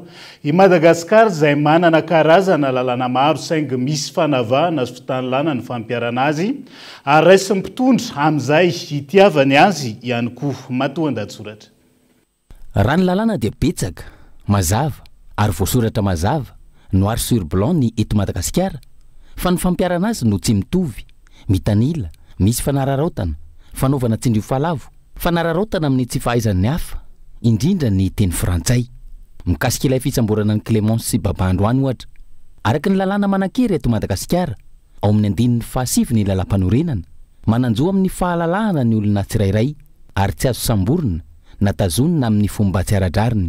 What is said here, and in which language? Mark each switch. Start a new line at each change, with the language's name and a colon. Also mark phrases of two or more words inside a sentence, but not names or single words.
Malagasy: I Madagasikara izay manana karazana lalàna maro saingy misy fanavahana sy fitanilana ny fampiarana azy ary raisy mpitondra amin'izay hitiavany azy ihany koa matoa andatsoratra. Raha ny lalàna dia betsaka, mazava ary voasoratra mazava
French: noir sur blanc
Malagasy: ny eto Madagasikara fa ny fampiarana azy no tsy mitovy, mitanila, misy fanararaotana, fanaovana tsindrio falavo, fanararaotana amin'ny tsy fahaizan'ny hafa, indrindra ny teny frantsay. Mikasika ilay fitsamborana ny Clémence sy Baba androany ohatra. Araka ny lalàna manan-kery eto Madagasikara, ao amin'ny 17 ny lalam-panorenana, mananjo amin'ny fahalalahana ny olona tsirairay ary tsy azo samborina na tazonina amin'ny fomba tsy ara-drariny.